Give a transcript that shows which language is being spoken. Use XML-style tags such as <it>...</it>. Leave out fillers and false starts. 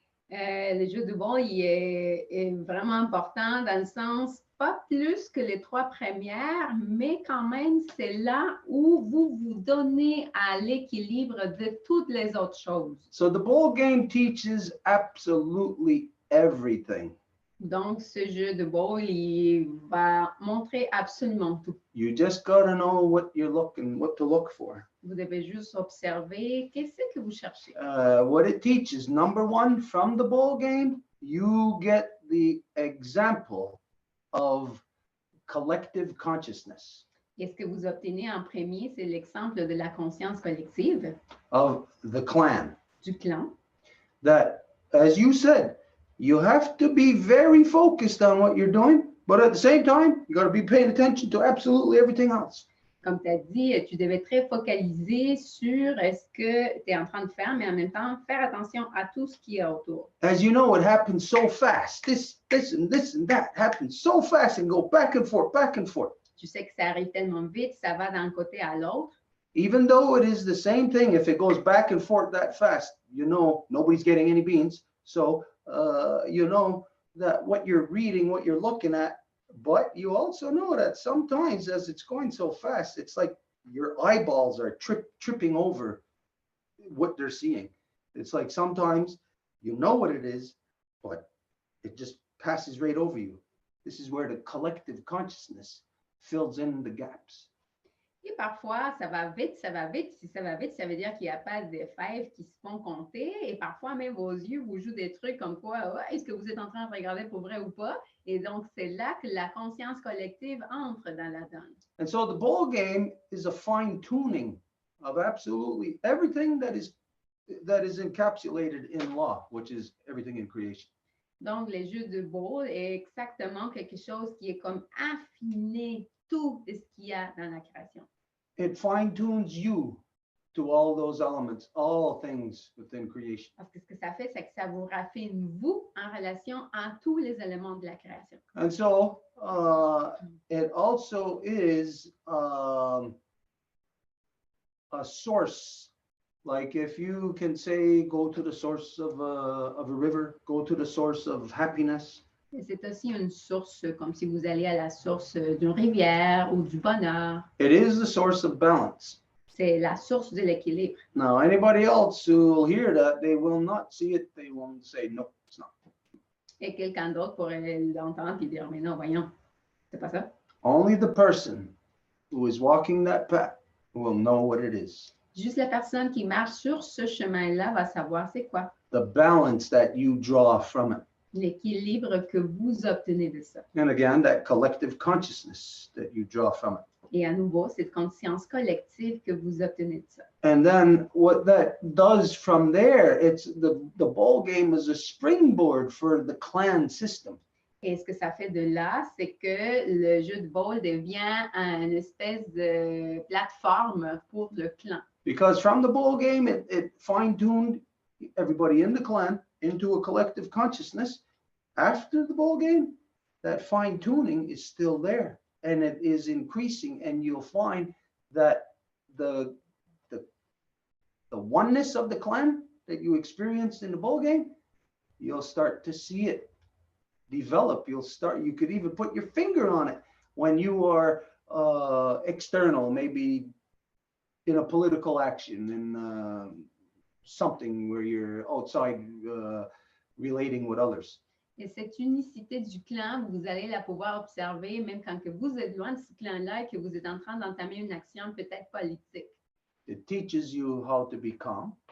<fr>Le jeu du bowl est vraiment important dans le sens, pas plus que les 3 premières, mais quand même, c'est là où vous vous donnez à l'équilibre de toutes les autres choses.</fr> <en>So the bowl game teaches absolutely everything.</en> <fr>Donc, ce jeu de bowl, il va montrer absolument tout.</fr> <en>You just gotta know what to look for.</en> <fr>Vous devez juste observer qu'est-ce que vous cherchez.</fr> <en>What it teaches, number 1, from the bowl game, you get the example of collective consciousness.</en> <fr>Et ce que vous obtenez en premier, c'est l'exemple de la conscience collective.</fr> <en>Of the clan.</en> <fr>Du clan.</fr> <en>That, as you said, you have to be very focused on what you're doing, but at the same time, you got to be paying attention to absolutely everything else.</en> <fr>Comme tu as dit, tu devais être très focalisé sur ce que tu es en train de faire, mais en même temps, faire attention à tout ce qui est autour.</fr> <en>As you know, it happens so fast. This and that happens so fast and go back and forth, back and forth.</en> <fr>Tu sais que ça arrive tellement vite, ça va d'un côté à l'autre.</fr> <en>Even though it is the same thing, if it goes back and forth that fast, you know, nobody's getting any beans. So, you know that what you're reading, what you're looking at, but you also know that sometimes as it's going so fast, it's like your eyeballs are tripping over what they're seeing. It's like sometimes you know what it is, but it just passes right over you. This is where the collective consciousness fills in the gaps.</en> <fr>Et parfois, ça va vite, ça va vite. Si ça va vite, ça veut dire qu'il n'y a pas de fèves qui se font compter. Et parfois, même vos yeux vous jouent des trucs comme quoi, ouais, est-ce que vous êtes en train de regarder pour vrai ou pas? Et donc, c'est là que la conscience collective entre dans la donne.</fr> <en>And so the ball game is a fine tuning of absolutely everything that is encapsulated in law, which is everything in creation.</en> <fr>Donc, les jeux de ball est exactement quelque chose qui est comme affiné tout ce qu'il y a dans la création.</fr> <en>It fine tunes you to all those elements, all things within creation.</en> <fr>Parce que ce que ça fait, c'est que ça vous raffine, vous, en relation à tous les éléments de la création.</fr> <en>And so it also is a source. Like if you can say, go to the source of a river, go to the source of happiness.</en> <fr>Et c'est aussi une source, comme si vous alliez à la source d'une rivière ou du bonheur.</fr> <en>It is the source of balance.</en> <fr>C'est la source de l'équilibre.</fr> <en>Now, anybody else who will hear that, they will not see it. They won't say, no, it's not.</en> <fr>Et quelqu'un d'autre pourrait l'entendre et dire, mais non, voyons, c'est pas ça.</fr> <en>Only the person who is walking that path will know what it is.</en> <fr>Juste la personne qui marche sur ce chemin-là va savoir c'est quoi.</fr> <en>The balance that you draw from it.</en> <fr>L'équilibre que vous obtenez de ça.</fr> <en>And again, that collective consciousness that you draw from it.</en> <fr>Et à nouveau, cette conscience collective que vous obtenez de ça.</fr> <en>And then what that does from there, it's the ball game is a springboard for the clan system.</en> <fr>Et ce que ça fait de là, c'est que le jeu de ball devient une espèce de plateforme pour le clan.</fr> <en>Because from the ball game, it fine-tuned everybody in the clan into a collective consciousness. After the ball game, that fine-tuning is still there, and it is increasing, and you'll find that the oneness of the clan that you experienced in the ball game, you'll start to see it develop. You could even put your finger on it when you are external, maybe in a political action, in something where you're outside relating with others.</en> <fr>Et cette unicité du clan, vous allez la pouvoir observer même quand que vous êtes loin de ce clan-là et que vous êtes en train d'entamer une action peut-être politique.</fr> <en>It teaches you how to be calm.</en>